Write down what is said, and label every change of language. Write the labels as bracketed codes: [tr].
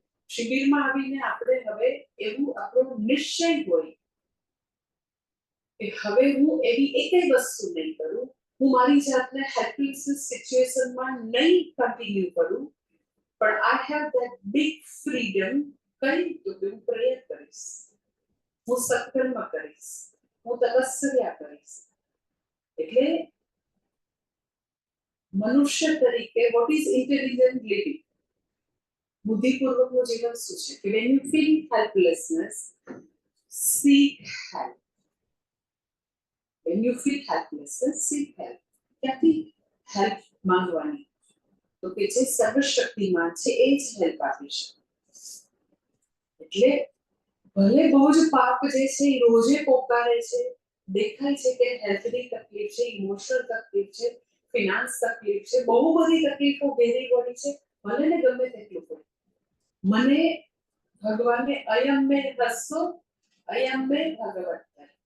[gu] શિબિરમાં આવીને આપણે હવે એવું આપણો નિશ્ચય હોય કે હવે હું એવી એકેય વસ્તુ નહીં કરું, હું મારી જાતને હેલ્પલેસ સિચ્યુએશનમાં નહીં કન્ટિન્યુ કરું, પણ [en] I have that big freedom. [gu] કઈ તો હું પ્રેયર કરીશ, હું સત્કર્મ કરીશ, હું તપસ્યા કરીશ. એટલે મનુષ્ય તરીકે [en] What is intelligent living? [gu] બુદ્ધિપૂર્વકનું જીવન શું છે કે [en] when you feel helplessness, seek help. When you feel helplessness, seek help. [gu] ક્યાંથી હેલ્પ માંગવાની? તો કે જે સર્વશક્તિમાન છે એ જ હેલ્પ આપી શકે. એટલે ભલે બહુ જ પાપ જે છે એ રોજે પોકારે છે, દેખાય છે કે હેલ્થની તકલીફ છે, ઇમોશનલ તકલીફ છે, ફિનાન્સ તકલીફ છે, બહુ બધી તકલીફો ઘેરી પડી છે, ભલે ને ગમે તેટલું હોય, મને ભગવાને અયમ મે હસ્સો અયમ મે ભગવત.